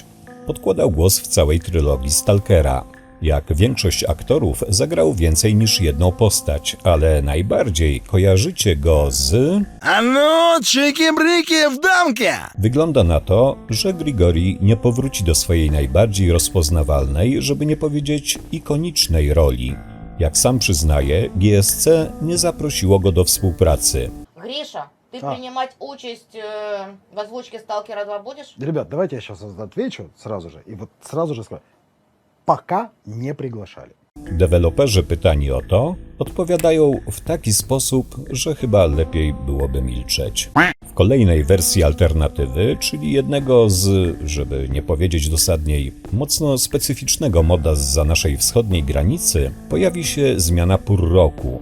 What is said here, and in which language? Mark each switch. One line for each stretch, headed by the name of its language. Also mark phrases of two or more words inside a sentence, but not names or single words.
Polish: Podkładał głos w całej trylogii Stalkera. Jak większość aktorów zagrał więcej niż jedną postać, ale najbardziej kojarzycie go z...
Russian: Ну, чики-брики в дамки!
Polish: Wygląda na to, że Grigori nie powróci do swojej najbardziej rozpoznawalnej, żeby nie powiedzieć ikonicznej roli. Jak sam przyznaje, GSC nie zaprosiło go do współpracy.
Russian: Гриша, ты принимать участь в озвучке «Сталкера 2» будешь? Ребят, давайте я сейчас отвечу сразу же. И вот сразу же скажу. Пока не приглашали.
Polish: Deweloperzy pytani o to odpowiadają w taki sposób, że chyba lepiej byłoby milczeć. W kolejnej wersji alternatywy, czyli jednego z, żeby nie powiedzieć dosadniej, mocno specyficznego moda zza naszej wschodniej granicy, pojawi się zmiana pór roku.